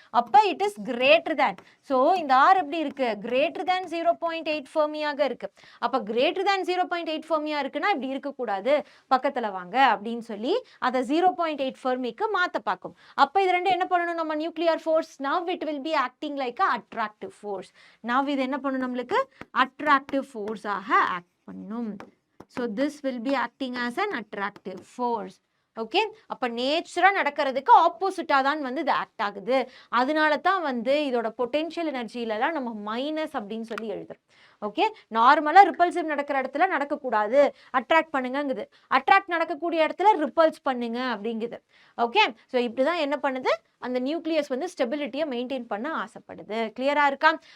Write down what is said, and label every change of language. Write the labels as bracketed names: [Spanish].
[Tamil] அப்ப [English] It is greater than. [Tamil] So இந்த R எப்படி இருக்கு, கிரேட்டர் தேன் 0.8 ஃபெர்மியாக இருக்கு. அப்ப கிரேட்டர் தேன் 0.8 ஃபெர்மியா இருக்குன்னா இப்படி இருக்கக்கூடாது, பக்கத்துல வாங்க அப்படின்னு சொல்லி அதை 0.8 ஃபெர்மிக்கு மாத்த பார்க்கும். அப்ப இது ரெண்டு என்ன பண்ணணும், நம்ம nuclear force [English] now it will be acting like a attractive force. [Tamil] now இது என்ன பண்ணும், நம்மளுக்கு அட்ராக்டிவ் ஃபோர்ஸ் ஆக ஆக்ட் பண்ணும். [English] so this will be acting as an attractive force. [Tamil] Okay, அப்ப நேச்சுரா நடக்கிறதுக்கு ஆப்போசிட்டா தான் வந்து இது ஆக்ட் ஆகுது. அதனால தான் வந்து இதோட பொட்டென்ஷியல் எனர்ஜிலலாம் நம்ம மைனஸ் அப்படின்னு சொல்லி எழுதுறோம். ஓகே, நார்மலா ரிப்பல்சிவ் நடக்கிற இடத்துல நடக்கக்கூடாது, அட்ராக்ட் பண்ணுங்குது. அட்ராக்ட் நடக்கக்கூடிய இடத்துல ரிப்பல்ஸ் பண்ணுங்க அப்படிங்குது. ஓகே, ஸோ இப்படிதான் என்ன பண்ணுது, அந்த நியூக்ளியஸ் வந்து ஸ்டெபிலிட்டியை மெயின்டைன் பண்ண ஆசைப்படுது. கிளியரா இருக்கா?